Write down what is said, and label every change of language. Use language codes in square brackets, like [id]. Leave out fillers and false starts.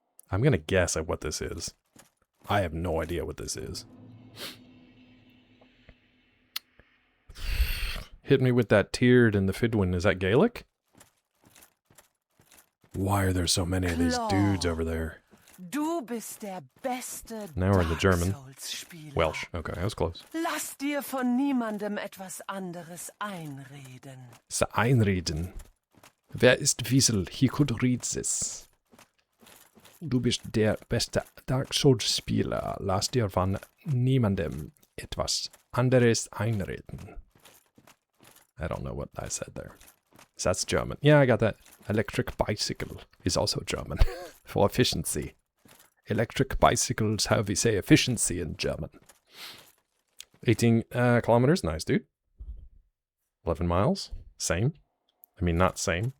[en] I'm gonna guess at what this is. I have no idea what this is. Hit me with that tiered and the Fidwin. Is that Gaelic? Why are there so many of these dudes over there? [de] Du bist der beste [en] Now we're in the German. [de] Dark-Souls-Spieler. [en] Welsh. Okay, I was close. [de] Lass dir von niemandem etwas anderes einreden. Einreden. Wer ist Wiesel? [en] He could read this. [de] Du bist der beste Dark Souls-Spieler. Lass dir von niemandem etwas anderes einreden. [en] I don't know what I said there. That's German. Yeah, I got that. Electric bicycle is also German. For efficiency. Electric bicycles, how we say efficiency in German. 18 kilometers. Nice, dude. 11 miles. Same. I mean, not same.